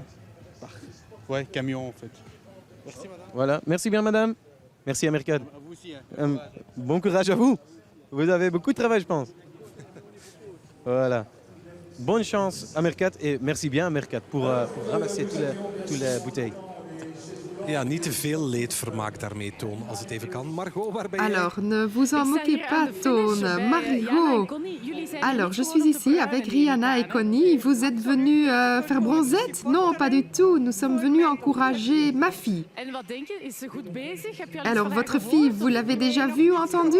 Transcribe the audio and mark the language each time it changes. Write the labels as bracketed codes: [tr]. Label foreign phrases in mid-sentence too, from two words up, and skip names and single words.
[fr] Ouais, camion en fait. Merci madame. Voilà, merci bien madame. Merci Amercad. À vous aussi. Hein. Bon courage à vous. Vous avez beaucoup de travail, je pense. Voilà. bonne chance à Mercat et merci bien à Mercat pour ramasser toutes les bouteilles. [nl] Ja, niet te veel leedvermaak daarmee, Toon, als het even kan. Margot, waar ben jij? [fr] Alors, ne vous en moquez pas, Toon. Margot. Alors, je suis ici avec Rihanna et Connie. Vous êtes venus faire bronzette? Non, pas du tout. Nous sommes venus encourager ma fille. Alors, votre fille, vous l'avez déjà vue ou entendue?